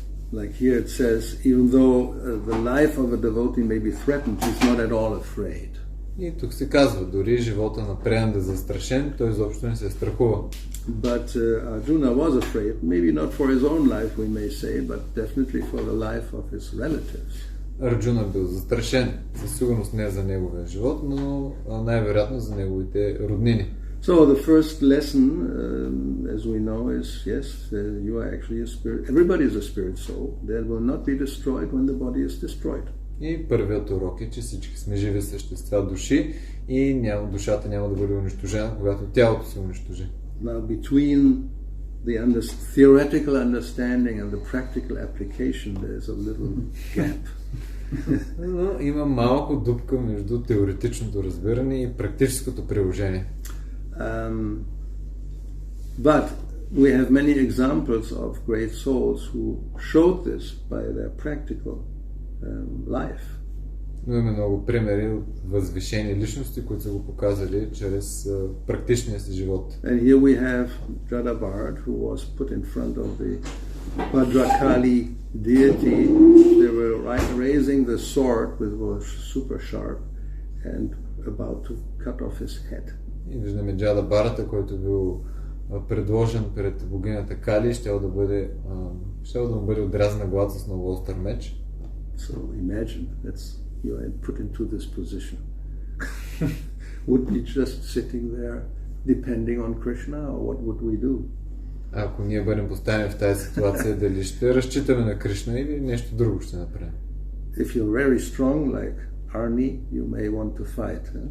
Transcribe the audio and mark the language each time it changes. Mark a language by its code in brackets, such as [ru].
[en] Like here it says, even though the life of a devotee may be threatened, he's not at all afraid. [bg] И тук се казва, дори живота на предан да е застрашен, той изобщо не се страхува. [en] But Arjuna was afraid, maybe not for his own life, we may say, but definitely for the life of his relatives. [bg] Арджуна бил застрашен, със сигурност не за неговия живот, но най-вероятно за неговите роднини. [en] So the first lesson, as we know, is yes, you are actually a spirit. Everybody is a spirit soul. That will not be destroyed when the body is destroyed. [bg] И първият урок е, че всички сме живи същества, души, и душата няма да бъде унищожена, когато тялото се унищожи. [en] Now between the theoretical understanding and the practical application, there is a little gap. [bg] Но има малко дупка между теоретичното разбиране и практическото приложение. [en] But we have many examples of great souls who showed this by their practical life. [bg] Но има много примери от възвишени личности, които са го показали чрез практичния си живот. [en] And here we have Jadabhart, who was put in front of the Bhadrakali deity. They were raising the sword, which was super sharp, and about to cut off his head. [bg] И виждаме Джада Барата, който бил предложен пред богинята Кали, щел да му бъде отрязана главата с много остър меч. [en] So imagine you are put into this position. Would we just sitting there depending on Krishna, or what would we do? [bg] Ако ние бъдем поставени в тази ситуация, дали ще разчитаме на Кришна или нещо друго ще направим? [en] If you're very strong like Arni, you may want to fight.